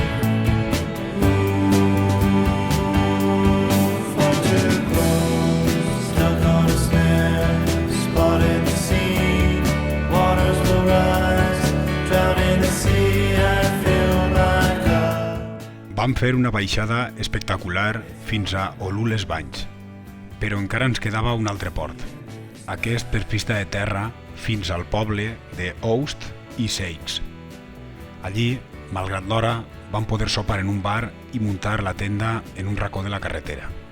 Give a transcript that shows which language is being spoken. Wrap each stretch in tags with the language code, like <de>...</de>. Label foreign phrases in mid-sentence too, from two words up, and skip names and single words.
<en>Far too close, stuck on a snare, spotted the scene. Waters will rise, drown in the sea. I fill my cup.</en> <ca>Vam fer una baixada espectacular fins a Olú-les-Banys, però encara ens quedava un altre port, aquest per pista de terra fins al poble de Oust i Seix. Allí, malgrat l'hora, vam poder sopar en un bar i muntar la tenda en un racó de la carretera.</ca>